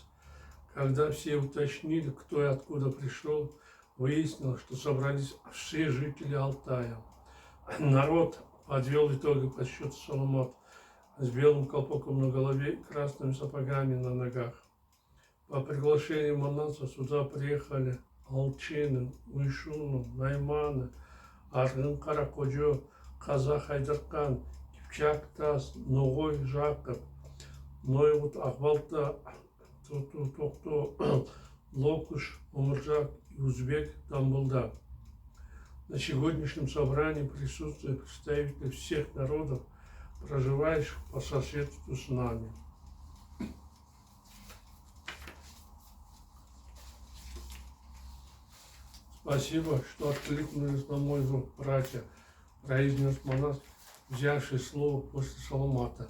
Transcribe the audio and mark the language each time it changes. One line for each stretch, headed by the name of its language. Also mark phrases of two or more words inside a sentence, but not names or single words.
Russian: Когда все уточнили, кто и откуда пришел, выяснилось, что собрались все жители Алтая. Народ подвел итоги подсчета Саламат с белым колпаком на голове и красными сапогами на ногах. По приглашению Манаса сюда приехали Алчины, Уйшуну, Найманы, Арғын Қарақожо, Қазақ Айдарқан, Кипчак Тас, Ноғой Жақып, Нойғут Ақбалта, Токто, Локуш, Омыржак и Узбек Тамбулда. На сегодняшнем собрании присутствуют представители всех народов, проживающих по соседству с нами. Спасибо, что откликнулись на мой зов, братья, произнес Манас, взявший слово после Саламата.